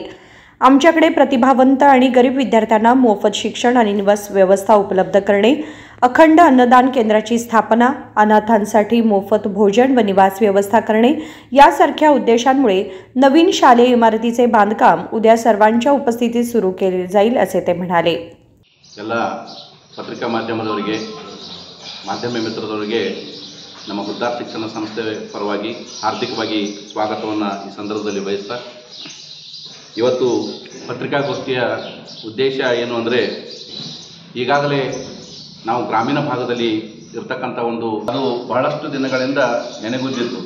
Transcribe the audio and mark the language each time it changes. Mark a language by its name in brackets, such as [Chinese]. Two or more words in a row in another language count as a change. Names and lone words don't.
[Marathi] आमच्याकडे प्रतिभावंत आणि गरीब विद्यार्थ्यांना मोफत शिक्षण आणि निवास व्यवस्था उपलब्ध करणे, अखंड अन्नदान केंद्राची स्थापना, अनाथांसाठी मोफत भोजन व निवास व्यवस्था करणे यासारख्या उद्देशांमुळे नवीन शालेय इमारतीचे बांधकाम उद्या सर्वांच्या उपस्थितीत सुरू केले जाईल असे ते म्हणाले। [Kannada] ಪತ್ರಿಕಾ ಮಾಧ್ಯಮದವರಿಗೆ, ಮಾಧ್ಯಮ ಮಿತ್ರರವರಿಗೆ ನಮ್ಮ ಹುದ್ದಾರ್ ಶಿಕ್ಷಣ ಸಂಸ್ಥೆ ಪರವಾಗಿ ಹಾರ್ದಿಕವಾಗಿ ಸ್ವಾಗತವನ್ನು ಈ ಸಂದರ್ಭದಲ್ಲಿ ಬಯಸ್ತಾ, ಇವತ್ತು ಪತ್ರಿಕಾಗೋಷ್ಠಿಯ ಉದ್ದೇಶ ಏನು ಅಂದರೆ, ಈಗಾಗಲೇ ನಾವು ಗ್ರಾಮೀಣ ಭಾಗದಲ್ಲಿ ಇರತಕ್ಕಂಥ ಅದು ಬಹಳಷ್ಟು ದಿನಗಳಿಂದ ನೆನೆಗುದ್ದಿತ್ತು।